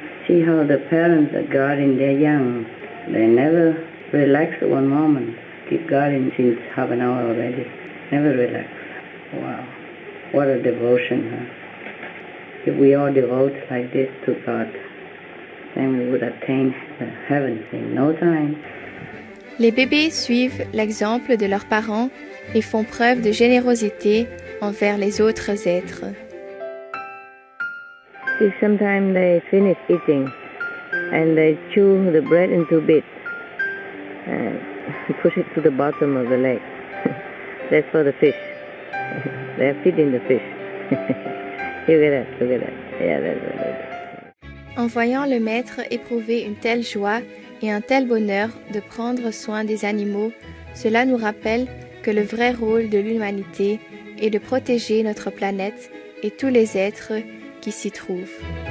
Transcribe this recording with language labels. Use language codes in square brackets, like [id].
[en] See how the parents are guarding their young. They never relax one moment. Keep guarding since half an hour already. Never relax. Wow, what a devotion, huh? If we all devote like this to God, then we would attain heaven in no time. [fr] Les bébés suivent l'exemple de leurs parents et font preuve de générosité envers les autres êtres. [en] See, sometimes they finish eating and they chew the bread into bits and push it to the bottom of the lake. That's for the fish. They're feeding the fish. Look at that, look at that. Yeah, that's what. [fr] En voyant le maître éprouver une telle joie et un tel bonheur de prendre soin des animaux, cela nous rappelle que le vrai rôle de l'humanité est de protéger notre planète et tous les êtres qui s'y trouvent.